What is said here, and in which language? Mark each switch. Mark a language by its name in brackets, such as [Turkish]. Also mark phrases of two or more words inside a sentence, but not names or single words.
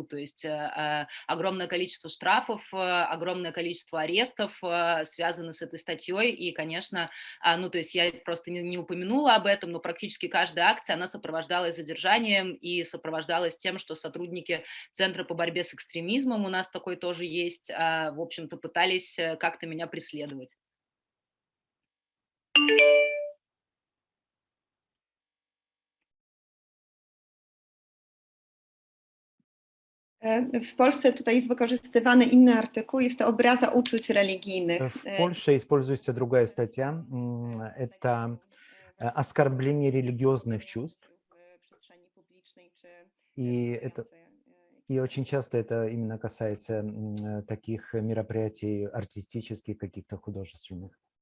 [Russian] То есть огромное количество штрафов, огромное количество арестов связано с этой статьей, и, конечно, ну, то есть я просто не упомянула об этом, но практически каждая акция, она сопровождалась задержанием и сопровождалась тем, что сотрудники Центра по борьбе с экстремизмом, у нас такой тоже есть, в общем-то, пытались как-то меня преследовать. [Polish] W Polsce tutaj jest wykorzystywany inny artykuł, jest to obraza uczuć religijnych. [Russian] В Польше используется другая статья. Это оскорбление религиозных чувств. И очень часто это именно касается таких мероприятий артистических, каких-то художественных.